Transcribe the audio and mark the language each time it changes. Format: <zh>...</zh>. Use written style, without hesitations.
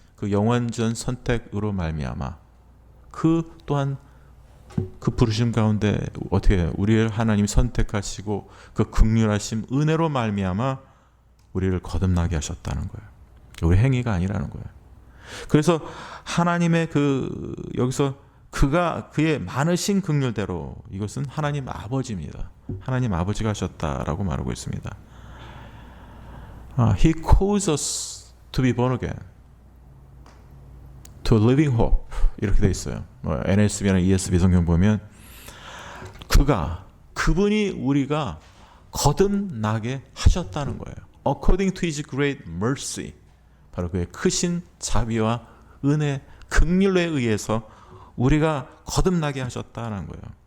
<ko>그 영원전 선택으로 말미암아 그 또한 그 부르심 가운데 어떻게 우리를 하나님이 선택하시고 그 긍휼하심 은혜로 말미암아 우리를 거듭나게 하셨다는 거예요. 우리 행위가 아니라는 거예요. 그래서 하나님의 그 여기서 그의 많으신 긍휼대로 이것은 하나님 아버지입니다. 하나님 아버지가 하셨다라고 말하고 있습니다.</ko> <en>He calls us to be born again, to living hope</en> <ko>이렇게 돼 있어요. NSB나 ESV 성경 보면 그분이 우리가 거듭나게 하셨다는 거예요.</ko> <en>According to His great mercy,</en> <ko>바로 그의 크신 자비와 은혜, 긍휼에 의해서 우리가 거듭나게 하셨다는 거예요.</ko>